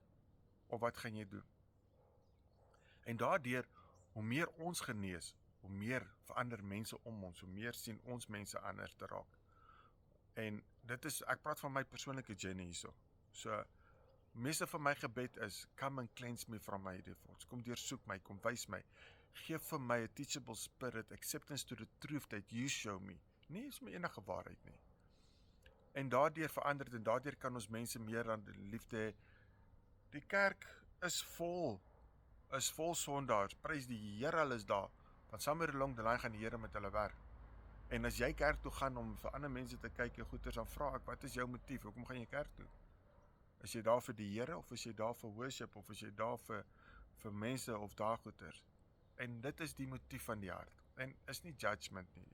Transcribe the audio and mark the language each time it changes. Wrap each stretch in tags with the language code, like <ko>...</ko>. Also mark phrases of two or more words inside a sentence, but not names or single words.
<af>Of wat gaan jy doen? En daardeur, hoe meer ons genees, hoe meer verander mense om ons, hoe meer sien ons mense anders te raak. En dit is, ek praat van my persoonlike journey hierso. So, meeste van my gebed is, come and cleanse me from my defaults. Kom deursoek my, kom wys my. Geef vir my</af> <en>a teachable spirit, acceptance to the truth that you show me.</en> <af>Nie is my enige waarheid nie. En daardeur verander dit en daardeur kan ons mense meer aan die liefde hê. Die kerk is vol sondaars. Prys die Here, hulle is daar. Want</af> <en>somewhere along the line</en> <af>gaan die Here met hulle werk. En as jy kerk toe gaan om vir ander mense te kyk en goeders, dan vra ek, wat is jou motief? Hoekom gaan jy kerk toe? Is jy daar vir die Here of is jy daar vir worship of is jy daar vir mense of daar goeders? En dit is die motief van die hart. En is nie judgment nie.</af>